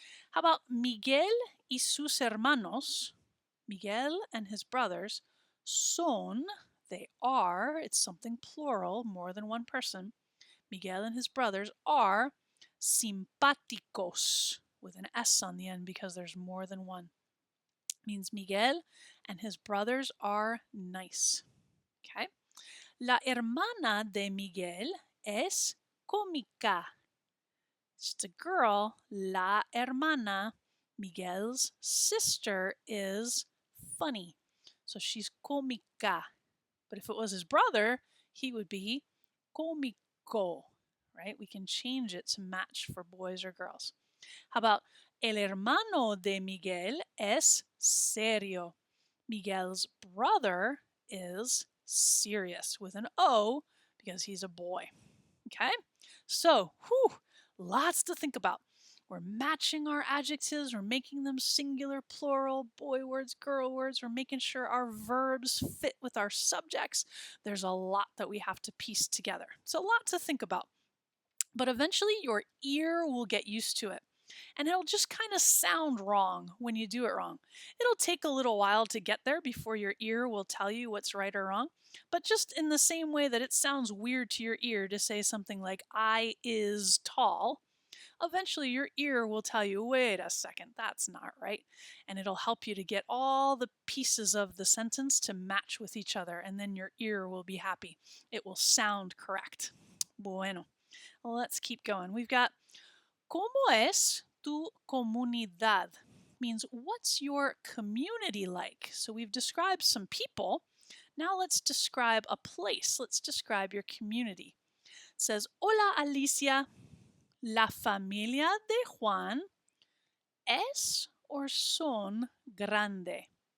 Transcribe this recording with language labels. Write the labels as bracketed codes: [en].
[en] How about [es] Miguel y sus hermanos? [en] Miguel and his brothers son, they are, it's something plural, more than one person. Miguel and his brothers are simpáticos, with an S on the end because there's more than one. It means Miguel and his brothers are nice. Okay? [es] La hermana de Miguel es cómica. [en] It's a girl. [es] La hermana, [en] Miguel's sister, is funny. So she's cómica. But if it was his brother, he would be cómico, right? We can change it to match for boys or girls. How about [es] el hermano de Miguel es serio? [en] Miguel's brother is serious with an O because he's a boy. Okay? So, lots to think about. We're matching our adjectives, we're making them singular, plural, boy words, girl words, we're making sure our verbs fit with our subjects. There's a lot that we have to piece together. It's a lot to think about. But eventually your ear will get used to it. And it'll just kind of sound wrong when you do it wrong. It'll take a little while to get there before your ear will tell you what's right or wrong. But just in the same way that it sounds weird to your ear to say something like, I is tall, eventually your ear will tell you, wait a second, that's not right. And it'll help you to get all the pieces of the sentence to match with each other. And then your ear will be happy. It will sound correct. Bueno, well, let's keep going. We've got, [es] ¿cómo es tu comunidad? [en] Means what's your community like? So we've described some people. Now let's describe a place. Let's describe your community. It says, [es] hola Alicia, la familia de Juan es or son grande?